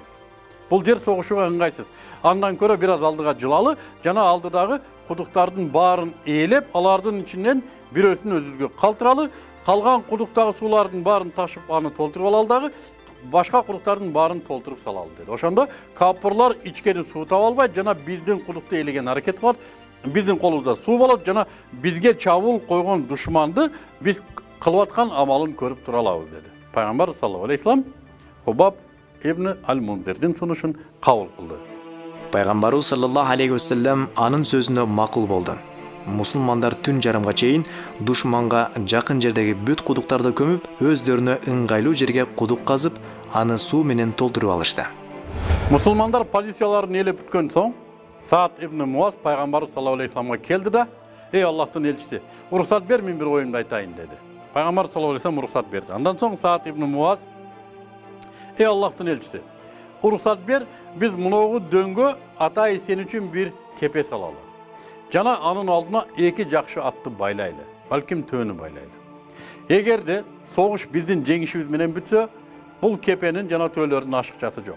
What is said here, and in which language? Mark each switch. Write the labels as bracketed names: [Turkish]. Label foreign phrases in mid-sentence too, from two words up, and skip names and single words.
[Kyrgyz] Бул жер согушууга ыңгайсыз. Андан көрө бир аз алдыга жылалы, жана алдыдагы кудуктардын баарын ээлеп, алардын ичинен бирөөсүн өзүбүзгө калтыралы, калган кудуктагы суулардын баарын ташып аны толтуруп алалы дагы, башка кудуктардын баарын толтуруп салалы деди. Ошондо капырлар ичкени суу таба албайт, жана биздин кудукту ээлеген аракет кылат, биздин колубузда суу болот, жана бизге чабуул койгон душманды биз кылып аткан амалын көрүп тура алабыз деди. Пайгамбар [Arabic] صلى الله عليه وسلم [Kyrgyz] Хубаб ибн аль-Мунзирдин сунушун кабыл кылды. Пайгамбарыбыз [Arabic] صلى الله عليه وسلم [Kyrgyz] анын сөзүнө макул болду. Мусулмандар түн жарымга чейин душманга жакын жердеги бүт кудуктарды көмүп, өздөрүнө ыңгайлуу жерге кудук казып, аны суу менен толтуруп алышты. Мусулмандар позицияларын ээлеп бүткөн соң, Саад ибн Муаз Пайгамбарыбыз [Arabic] صلى الله عليه وسلم'e [Kyrgyz] келди да, Аллахтын элчиси, уруксат бер, мен бир оюмду айтайын деди. Пайгамбар [Arabic] صلى الله عليه وسلم [Kyrgyz] уруксат берди. Андан соң Саад ибн Муаз, Аллахтын элчиси, уруксат бер, биз муногу дөңгө атай сен үчүн бир кепе салалы. Жана анын алдына эки жакшы атты байлайлы, балким төөнү байлайлы. Эгерде согуш биздин жеңишибиз менен бүтсө, бул кепенин жана төөлөрдүн ашыкчасы жок.